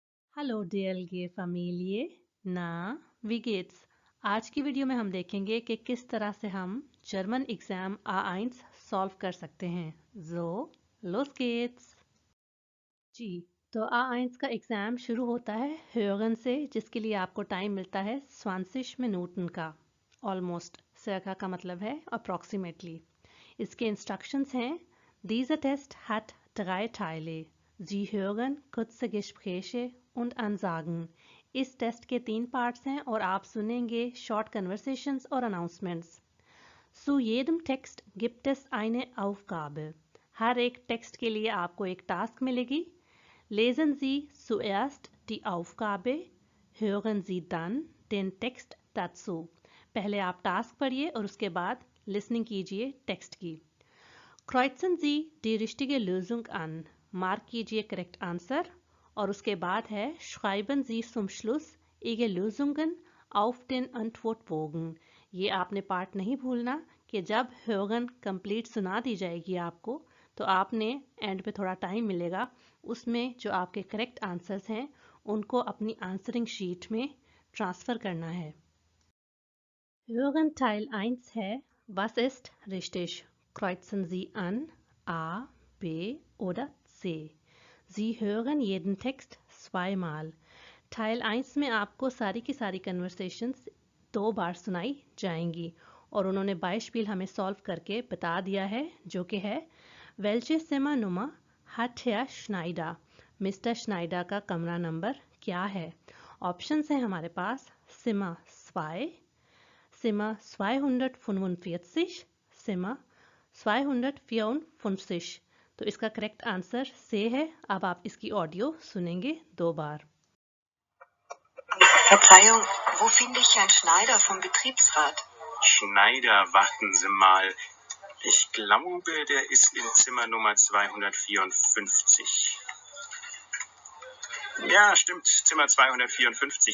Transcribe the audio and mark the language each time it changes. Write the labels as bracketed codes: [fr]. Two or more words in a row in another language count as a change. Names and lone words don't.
[hi] हेलो DLG फैमिली ना [de] wie geht's? [hi] आज की वीडियो में हम देखेंगे कि किस तरह से हम [en] German exam [hi] A1 सॉल्व कर सकते हैं। [de] So, los geht's! [hi] जी, तो A1 का एग्ज़ाम शुरू होता है hören से, जिसके लिए आपको टाइम मिलता है 20 मिनटन का। ऑलमोस्ट circa का मतलब है approximately। इसके इंस्ट्रक्शंस हैं: [de] Dieser Test hat 3 Teile. Sie hören kurze Gespräche und Ansagen. [hi] इस टेस्ट के 3 पार्ट्स हैं और आप सुनेंगे [en] short conversations [hi] और अनाउंसमेंट्स। [de] Zu jedem Text gibt es eine Aufgabe. [hi] हर एक टेक्स्ट के लिए आपको एक टास्क मिलेगी। [de] Lesen Sie zuerst die Aufgabe, hören Sie dann den Text dazu. [hi] पहले आप टास्क पढ़िए और उसके बाद लिसनिंग कीजिए टेक्स्ट की। [de] Kreuzen Sie die richtige Lösung an. [hi] मार्क कीजिए [en] correct answer [hi] और उसके बाद है [de] Schreiben Sie zum Schluss Ihre Lösungen auf den Antwortbogen. ये आपने पार्ट नहीं भूलना कि जब hören कंप्लीट सुना दी जाएगी आपको तो आपने एंड पे थोड़ा टाइम मिलेगा, उसमें जो आपके [en] correct answers [de] हैं उनको अपनी [en] answering sheet [de] में ट्रांसफ़र करना है। Hören Teil 1 है Was ist richtig? Kreuzen Sie an A, B oder C. Sie hören jeden Text zweimal. [hi] Teil 1 में आपको सारी की सारी कन्वर्सेशंस 2 बार सुनाई जाएंगी और उन्होंने बाइस्पिल हमें सॉल्व करके बता दिया है, जो कि है [de] Welche Zimmernummer hat Herr Schneider? [hi] मिस्टर श्नाइडर का कमरा नंबर क्या है? ऑप्शंस हैं हमारे पास [de] Zimmer 2, Zimmer 245, Zimmer 254। [hi] तो इसका [en] correct answer [hi] से है। अब आप इसकी ऑडियो सुनेंगे 2 बार। [de] Verzeihung, wo finde ich Herrn Schneider vom Betriebsrat? Schneider, warten Sie mal. Ich glaube, der ist in Zimmer Nummer 254. Ja, stimmt, Zimmer 254.